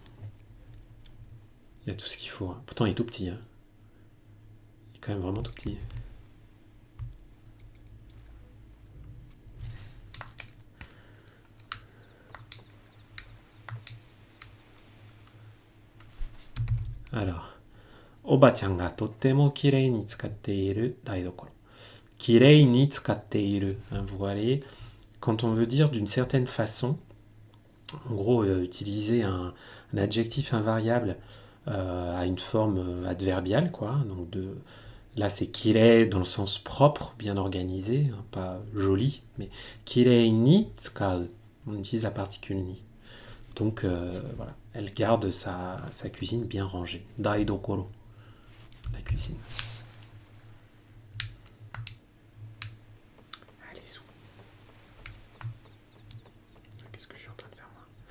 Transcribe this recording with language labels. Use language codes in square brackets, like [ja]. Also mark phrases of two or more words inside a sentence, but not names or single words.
[fr] Il y a tout ce qu'il faut. Hein. Pourtant, il est tout petit. Hein. Il est quand même vraiment tout petit. Alors, [ja] おばちゃんがとっても綺麗に使っている台所。綺麗に使っている. [fr] Hein, vous voyez, quand on veut dire d'une certaine façon, en gros, utiliser un adjectif invariable à une forme adverbiale, quoi. Donc là, c'est kirei dans le sens propre, bien organisé, hein, pas joli, mais [ja] 綺麗に使う. [fr] On utilise la particule ni. Donc voilà, elle garde sa cuisine bien rangée. Daidokoro, la cuisine. Allez, sous. Qu'est-ce que je suis en train de faire moi?